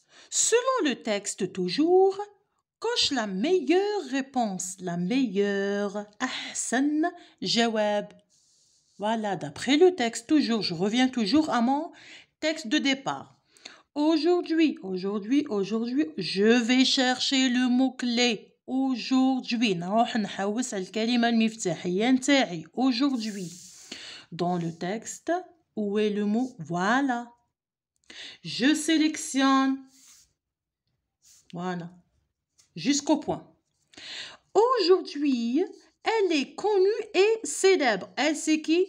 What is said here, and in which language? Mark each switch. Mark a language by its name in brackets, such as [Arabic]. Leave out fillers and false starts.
[French] Selon le texte toujours, coche la meilleure réponse. La meilleure. [Arabic] Ahsan jawab. [French] Voilà, d'après le texte toujours. Je reviens toujours à mon texte de départ. Aujourd'hui, je vais chercher le mot-clé. Aujourd'hui. [Arabic] نروح نحوس على الكلمة المفتاحية نتاعي. [French] Aujourd'hui. Dans le texte, où est le mot? Voilà. Je sélectionne. Voilà. Jusqu'au point. Aujourd'hui, elle est connue et célèbre. Elle, c'est qui?